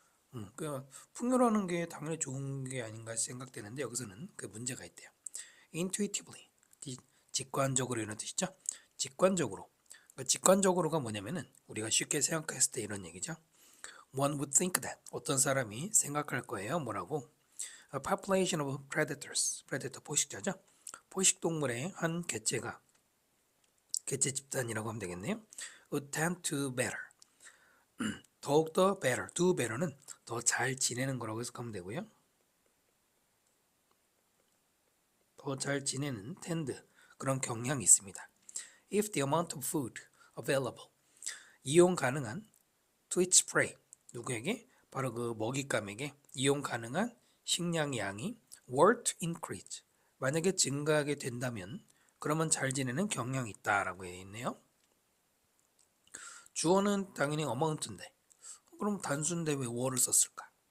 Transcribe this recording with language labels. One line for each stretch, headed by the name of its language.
Korean: 그러니까 풍요라는 게 당연히 좋은 게 아닌가 생각되는데 여기서는 그 문제가 있대요. intuitively, 직관적으로 이런 뜻이죠. 직관적으로. 그러니까 직관적으로가 뭐냐면은 우리가 쉽게 생각했을 때 이런 얘기죠.
English: One would think that, 어떤 사람이 생각할 거예요.
Korean: 뭐라고?
English: A population of predators, predator 포식자죠.
Korean: 포식동물의 한 개체가 개체 집단이라고 하면 되겠네요.
English: would tend to better.
Korean: 더욱더 better, do better 는 더 잘 지내는 거라고 해석하면 되고요. 더 잘 지내는 tend, 그런 경향이 있습니다.
English: If the amount of food available, 이용 가능한 to its prey, 누구에게?
Korean: 바로 그 먹잇감에게 이용 가능한 식량의 양이 were to increase, 만약에 증가하게 된다면 그러면 잘 지내는 경향이 있다라고 해 있네요. 주어는 당연히 amount인데 그럼 단수인데 왜 were를 썼을까?